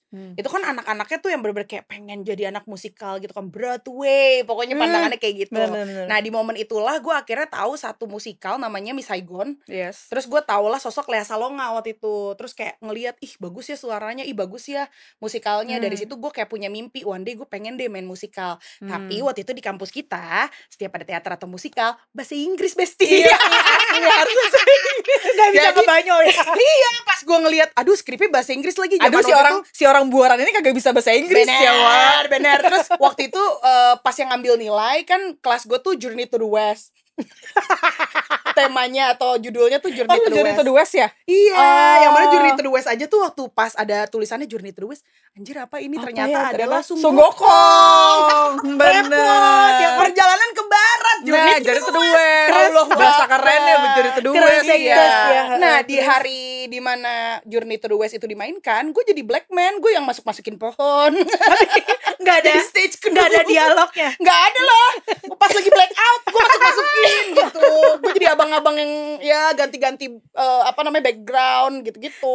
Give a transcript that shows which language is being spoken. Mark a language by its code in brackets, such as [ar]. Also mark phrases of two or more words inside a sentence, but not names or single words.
[id] Itu kan anak-anaknya tuh yang bener-bener kayak pengen jadi anak musikal gitu kan, Broadway, pokoknya pandangannya kayak gitu. Bener-bener. Nah di momen itulah gue akhirnya tahu satu musikal namanya Miss Saigon. Yes. Terus gue tau lah sosok Lea Salonga waktu itu. Terus kayak ngeliat, ih bagus ya suaranya, ih bagus ya musikalnya. Dari situ gue kayak punya mimpi, [en] one day [id] gue pengen deh main musikal. Tapi waktu itu di kampus kita, setiap ada teater atau musikal, bahasa Inggris Besti. Harus Gak bisa kebanyakan ya. Iya, pas gue ngeliat, aduh skripnya bahasa Inggris lagi. Aduh, Zaman waktu si orang buaran ini kagak bisa bahasa Inggris bener, ya, Wak. bener. Terus waktu itu pas yang ngambil nilai kan kelas gue tuh Journey to the West. Temanya atau judulnya tuh Journey to the Journey West. to the West ya? Iya, Oh. yang mana Journey to the West aja tuh waktu pas ada tulisannya Journey to the West, anjir apa ini ternyata adalah Sunggokong. Repot, ya Bener. perjalanan ke barat. Nah, Journey to the West. Allah Bahasa Akbar. kerennya Journey to the Keren West sih, ya. guys, ya. Nah di hari dimana Journey to the West itu dimainkan, gue jadi [en] black man, [id] gue yang masuk-masukin pohon. Nggak ada Jadi [en] stage crew. [id] nggak ada dialognya. Nggak ada lah. Pas lagi [en] black out, [id] gue masuk-masukin gitu. Gue jadi abang-abang yang ya ganti-ganti background gitu-gitu.